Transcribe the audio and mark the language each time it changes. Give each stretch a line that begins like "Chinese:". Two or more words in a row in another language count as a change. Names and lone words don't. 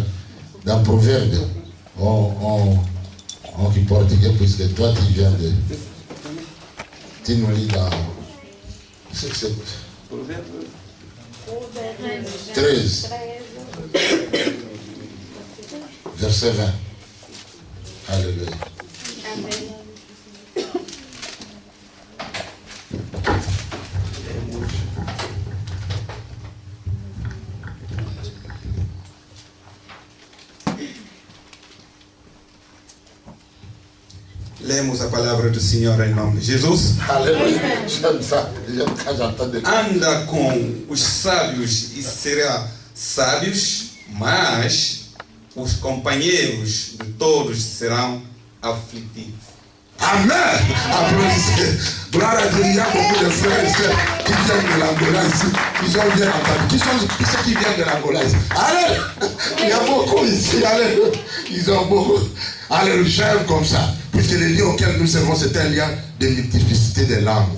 French: Dans Proverbe, en portugais, puisque toi tu viens de... Tu nous lis dans... C'est 13, verset 20. Alléluia.
Portuguese: Lemos a palavra do Senhor em nome de Jesus.
French: Alléluia. J'aime ça. J'aime quand j'entends des...
Portuguese: Anda com os sábios e será sábios, mas os companheiros de todos serão aflitivos.
French: Amen. Applaudissez. Gloire à Dieu. Il y a beaucoup de frères et sœurs qui viennent de l'Angola ici. Ils ont bien entendu. Qui sont ceux qui viennent de l'Angola ici? Allez. Il y a beaucoup ici. Allez. Ils ont beaucoup. Alléluia. J'aime comme ça. Puisque le lien auquel nous servons, c'est un lien de multiplicité des langues.